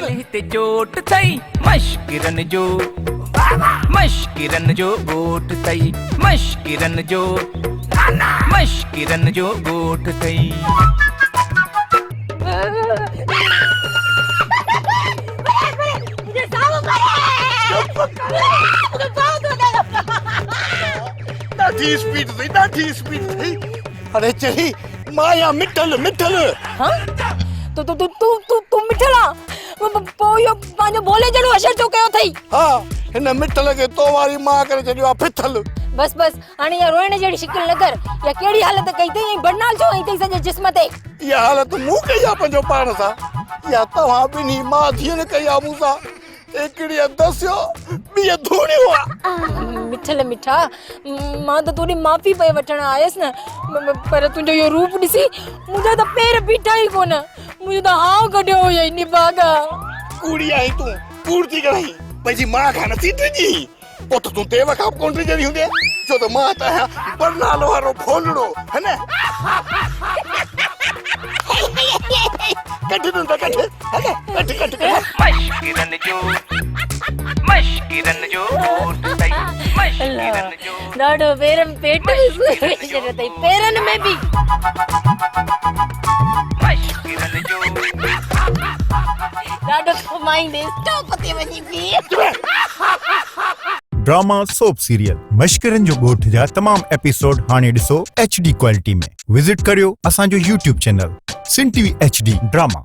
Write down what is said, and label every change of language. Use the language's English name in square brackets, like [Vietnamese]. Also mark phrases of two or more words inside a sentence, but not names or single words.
[Sindhi] हिते जोट थई मश्किरन जो गोठ थई मश्किरन जो गोठ थई ॾाढी स्पीड थी अरे चली माया मिठल हाँ तू तू तू तू तू तू मिठला पोयो पांजो बोले जणो असर तो कयो थई हाँ हिन मिठल खे तो वारी मां करे छॾियो आहे फिथल बस हाणे या रोइण जहिड़ी शिकिल न कर या कहिड़ी हालत कई थई बरनाल छो आई थई सॼे जिस्म ते इहा हालत मूं कई आहे पंहिंजो पाण सां या तव्हां ॿिन्ही मां धीअनि कई आहे मूं सां हिकिड़ी दसियो ॿी धूणियो आहे मिठल मिठा मां त तोरी माफ़ी पई वठण आयसि न पर तुंहिंजो इहो रूप ॾिसी मुंहिंजा त पेर बीठा ई कोन मुंहिंजो त हाव कढियो हुयई निभागा कूड़ी आई तूं कूड़ थी कराई पंहिंजी मां खां नथी टिजी पोइ त तूं तेव खां कोन टिजंदी हूंदे छो त मां त आहियां बरनाल वारो भोलड़ो है न कट मश्किरन जो गोठ थई मश्किरन जो ॾाढो पेरन पेट थई पेरन में बि मश्किरन जो ॾाढो कमाईंदे स्टॉप ते वञी पी [English] drama soap serial [Sindhi] मश्किरन जो गोठ जा तमाम एपिसोड हाणे ॾिसो [English] HD quality [Sindhi] में विजिट करियो असांजो [English] YouTube channel [Sindhi] सिन TV HD ड्रामा।